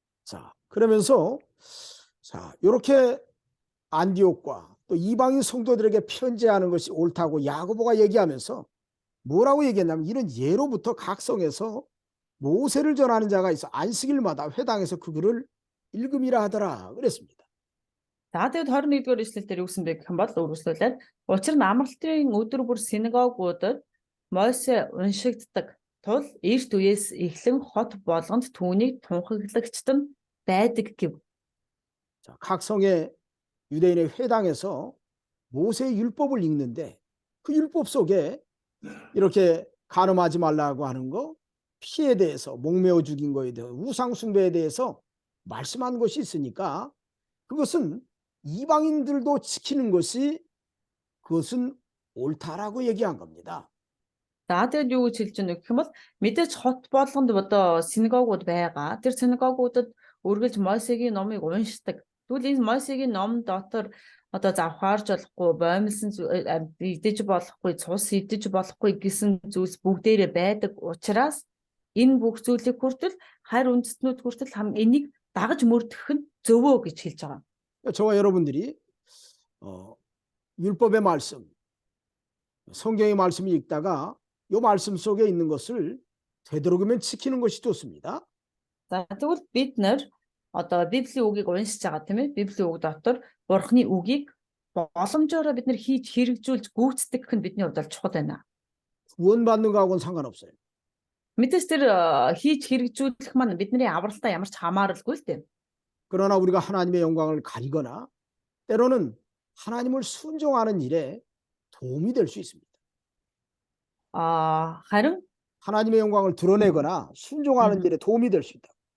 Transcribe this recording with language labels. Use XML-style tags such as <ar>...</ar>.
<ko>자, 그러면서 자, 이렇게 안디옥과 또 이방인 성도들에게 편지하는 것이 옳다고 야고보가 얘기하면서 뭐라고 얘기했냐면 이런 예로부터 각 성에서 모세를 전하는 자가 있어 안식일마다 회당에서 그 글을 읽음이라 하더라 그랬습니다.</ko> <mn>За тэгээд 21-р эшлэлдэр юу гэсэн бэ гэх юм бол үргэлжлүүлээд учир нь амралтын өдөр бүр синагогуудад Мосе уншигддаг тул эрт үеэс эхлэн хот болгонд түүнийг тунхаглагчд нь байдаг гэв.</mn> <ko>자, 각 성의 유대인의 회당에서 모세의 율법을 읽는데 그 율법 속에 이렇게 간음하지 말라고 하는 거, 피에 대해서 목매어 죽인 거에 대해서 우상 숭배에 대해서 말씀한 것이 있으니까 그것은 이방인들도 지키는 것이 그것은 옳다라고 얘기한 겁니다.</ko> <mn>За тэгээд юу гэж хэлж байна гэх юм бол мэдээж хот болгонд одоо синагогууд байгаа. Тэр синагогуудад үргэлж Мосегийн номыг уншдаг. Тэгвэл энэ Мосегийн ном дотор одоо завхаарч болохгүй, боомлсон идэж болохгүй, цус идэж болохгүй гэсэн зүйлс бүгдээрээ байдаг учраас энэ бүх зүйлийг хүртэл харь үндэстнүүд хүртэл энийг дагаж мөрдөх нь зөвөө гэж хэлж байгаа.</mn> <ko>저와 여러분들이 율법의 말씀, 성경의 말씀을 읽다가 이 말씀 속에 있는 것을 되도록이면 지키는 것이 좋습니다.</ko> <mn>За тэгвэл бид нэр одоо Библийн үгийг уншиж байгаа тийм ээ. Библийн үг дотор Бурхны үгийг боломжоор бид нэр хийж хэрэгжүүлж гүйцэтгэх нь бидний хувьд бол чухал байна.</mn> <ko>구원받는 거하고는 상관없어요.</ko> <mn>Мэдээж тэр хийж хэрэгжүүлэх маань бидний авралтай ямар ч хамааралгүй л дээ.</mn> <ko>그러나 우리가 하나님의 영광을 가리거나 때로는 하나님을 순종하는 일에 도움이 될 수 있습니다.</ko> <mn>Харин</mn> <ko>하나님의 영광을 드러내거나 순종하는 일에 도움이 될 수 있다.</ko>